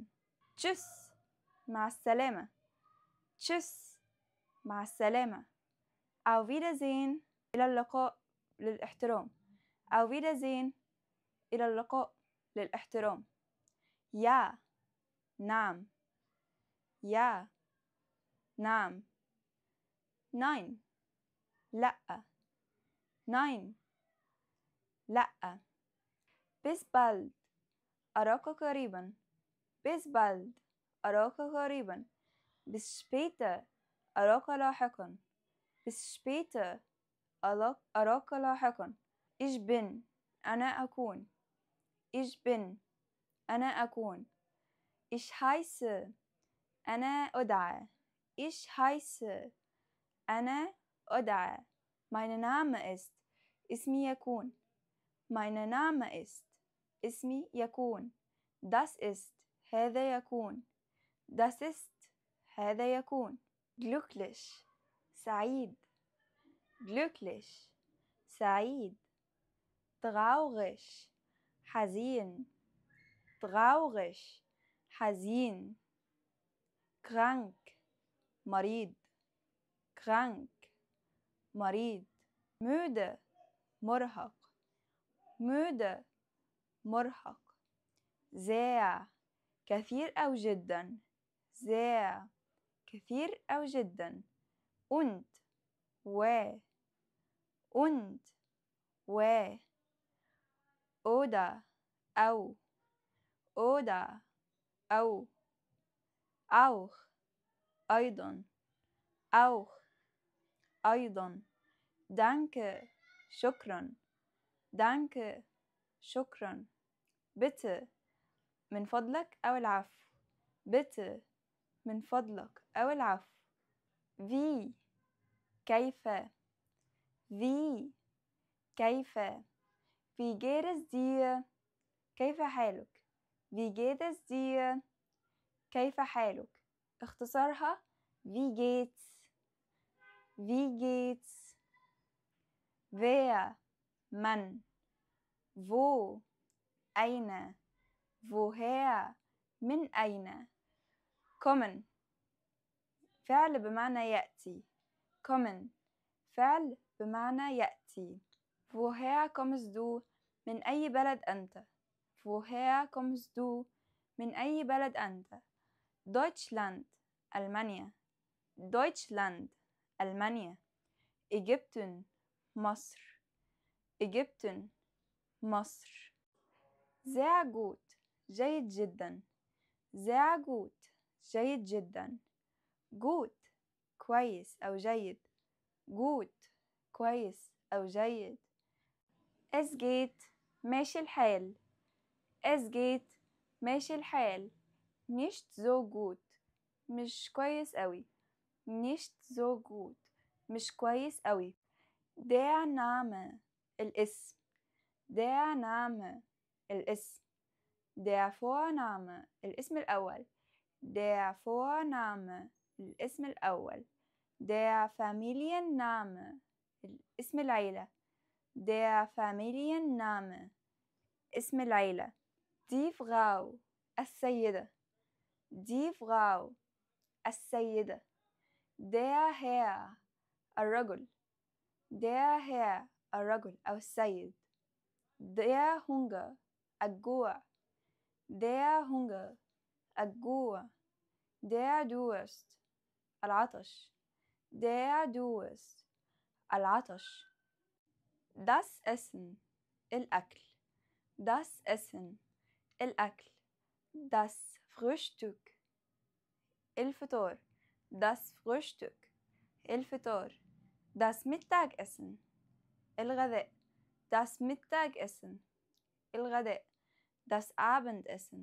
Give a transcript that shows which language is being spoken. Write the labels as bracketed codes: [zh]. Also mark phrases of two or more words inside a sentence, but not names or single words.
[ar] تشس، مع السلامة. تشس، مع السلامة. [de] auf Wiedersehen، [ar] إلى اللقاء للاحترام. [de] auf Wiedersehen، [ar] إلى اللقاء للاحترام. يا، نعم. يا، نعم. [de] nein، لأ. nein، لأ. bis bald، [ar] أراك قريبا. [de] bis bald، [ar] أراك قريبا. [de] bis später، [ar] أراك لاحقا. [de] bis später، [ar] أراك لاحقا. [de] ich bin، [ar] أنا أكون. [de] ich bin، [ar] أنا أكون. [de] ich heiße، [ar] أنا أدعى. [de] ich heiße، [ar] أنا أدعى. [de] mein Name ist، [ar] اسمي يكون. [de] mein Name ist، [ar] اسمي يكون. [de] das ist، [ar] هذا يكون. [de] das ist، [ar] هذا يكون. glücklich، سعيد. glücklich، سعيد. traurig، حزين. traurig، حزين. krank، مريض. krank، مريض. müde، مرهق. müde، مرهق. sehr، كثير أو جدا. sehr، كثير أو جدا. und، و. und، و. [de] oder، [ar] أو. oder، أو. auch، أيضا. auch، أيضا. danke، شكرا. danke، شكرا. bitte، من فضلك أو العفو. bitte، من فضلك أو العفو. wie، كيف. wie، كيف. [de] wie geht es dir، [ar] كيف حالك. [de] wie geht es dir، [ar] كيف حالك. [de] اختصارها wie geht's. wie geht's. wer، [ar] من. wo، أين. woher، من أين. kommen، فعل بمعنى يأتي. kommen، فعل بمعنى يأتي. [de] woher kommst du، [ar] من أي بلد أنت. [de] woher kommst du، [ar] من أي بلد أنت. Deutschland، ألمانيا. Deutschland، ألمانيا. Ägypten، مصر. Ägypten، مصر. [de] sehr gut، [ar] جيد جدا. [de] sehr gut، [ar] جيد جدا. gut، كويس أو جيد. gut، كويس أو جيد. [de] es geht، [ar] ماشي الحال. [de] es geht، [ar] ماشي الحال. [de] nicht so gut، [ar] مش كويس أوي. [de] nicht so gut، [ar] مش كويس أوي. [de] der Name، الاسم. der Name، الاسم. der Vorname، [ar] الاسم الأول. [de] der Vorname، [ar] الاسم الأول. [de] der Familienname، [ar] اسم العيلة. [de] der Familienname، [ar] اسم العيلة. [de] die Frau، السيدة. die Frau، السيدة. der Herr، الرجل. der Herr، [ar] الرجل أو السيد. [de] der Hunger، الجوع. der Hunger، الجوع. der Durst، العطش. der Durst، العطش. das Essen الأكل das Essen الأكل das Frühstück الفطور das Frühstück الفطور das Mittagessen الغداء das Mittagessen الغداء das Abendessen